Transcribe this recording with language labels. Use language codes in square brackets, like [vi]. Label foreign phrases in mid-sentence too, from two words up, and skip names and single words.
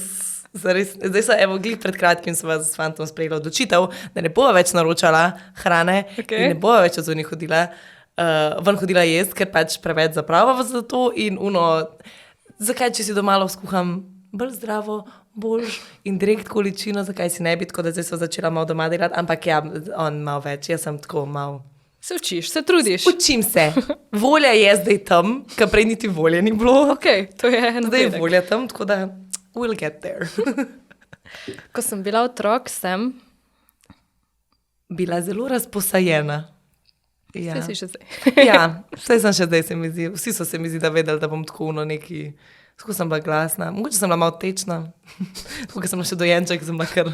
[sl] Zdaj so, glih pred kratkim sva s fantom sprejela odločitev, da ne bova več naročala hrane in ne bova več od zunaj ven hodila jest, ker pač preveč zapravava za to in zakaj, če si doma skuham bolj zdravo, boljš in direkt količino, zakaj si ne bi, tako da zdaj sva začela malo doma delati, ampak ja, on malo več, jaz sem tako malo. Se učiš, se trudiš. Učim se. Volja je zdaj tam, ker prej niti volje ni bilo. Ok, to je napredek. Zdaj je volja tam, tako da [en] we'll get there. [sl] Ko sem bila otrok, sem bila zelo razposajena. Ja. Vse si še zdaj. Ja, vse sem še zdaj, se mi zdi. Vsi so se mi zdi, da vedeli, da bom tako neki... Tako sem bila glasna. Mogoče sem bila malo tečna. Tako, ker sem bila še dojenček, sem bila kar...